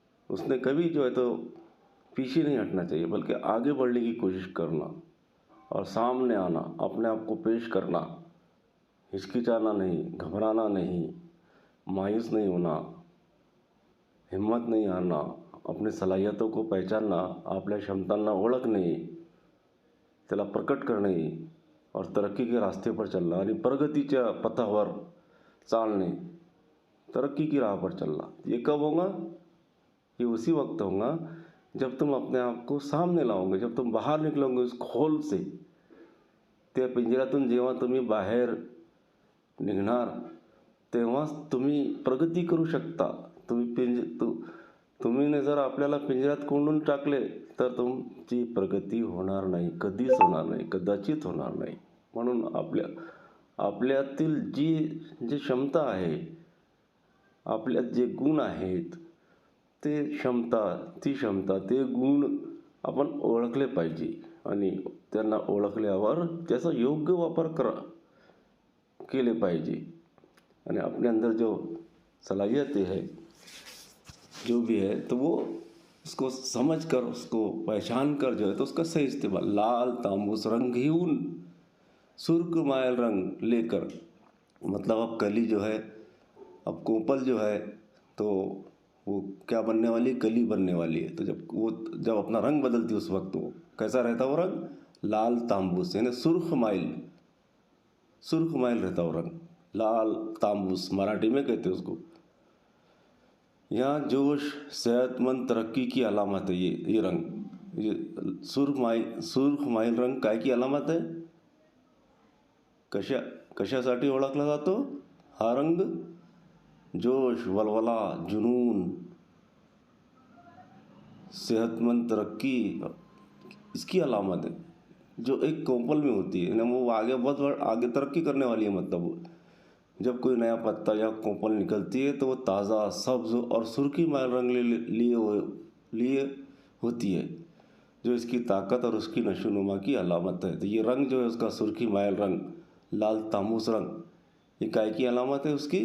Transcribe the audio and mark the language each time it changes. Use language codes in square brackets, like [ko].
[hi] उसने कभी जो है तो पीछे नहीं हटना चाहिए, बल्कि आगे बढ़ने की कोशिश करना और सामने आना, अपने आप को पेश करना, हिचकिचाना नहीं, घबराना नहीं, मायूस नहीं होना, हिम्मत नहीं हारना, अपनी सलाहियतों को पहचानना, [mr] आपल्या क्षमतांना ओळखणे, त्याला प्रकट करणे [hi] और तरक्की के रास्ते पर चलना, [mr] आणि प्रगतीच्या पथावर चालणे, [hi] तरक्की की राह पर चलना। ये कब होगा? ये उसी वक्त होगा जब तुम अपने आप को सामने लाओगे, जब तुम बाहर निकलोगे उस खोल से। [mr] त्या पिंजऱ्यातून जेव्हा तुम्ही बाहेर निघणार तेव्हाच तुम्ही प्रगती करू शकता। तुम्ही जर आपल्याला पिंजऱ्यात कोंडून टाकले तर तुमची प्रगती होणार नाही, कधीच होणार नाही, कदाचित होणार नाही। म्हणून आपल्यातील जी क्षमता आहे, आपल्यात जे गुण आहेत, ती क्षमता, ते गुण आपण ओळखले पाहिजे आणि त्यांना ओळखल्यावर त्याचा योग्य वापर केले पाहिजे। [hi] आणि अपने अंदर जो सलाहियतें है, जो भी है, तो वो उसको समझ कर, उसको पहचान कर जो है तो उसका सही इस्तेमाल। [mr] लाल तांबूस रंग घेऊन [hi] सुर्खमायल रंग लेकर, मतलब अब कली जो है, अब कोपल जो है तो वो क्या बनने वाली है, कली बनने वाली है। तो जब अपना रंग बदलती है उस वक्त वो कैसा रहता है वो रंग, लाल तांबूस, यानी सुर्खमाइल रहता वो रंग, लाल तांबूस मराठी में कहते हैं उसको। यहाँ जोश, सेहतमंद, तरक्की की अलामत है ये रंग। [mr] ये सुर्खमाइल रंग काय की अलामत आहे? कशासाठी ओळखला जातो हा रंग? [hi] जोश, वलवला, जुनून, सेहतमंद, तरक्की, इसकी अलामत है, जो एक कोपल में होती है ना। वो आगे बहुत आगे तरक्की करने वाली है। मतलब जब कोई नया पत्ता या कोपल निकलती है तो वो ताज़ा, सब्ज और सुर्खी माइल रंग लिए होती है, जो इसकी ताकत और उसकी नशोनुमा की अलामत है। तो ये रंग जो है उसका, सुर्खी माइल रंग, लाल तांबूस रंग, ये काय की अलामत है?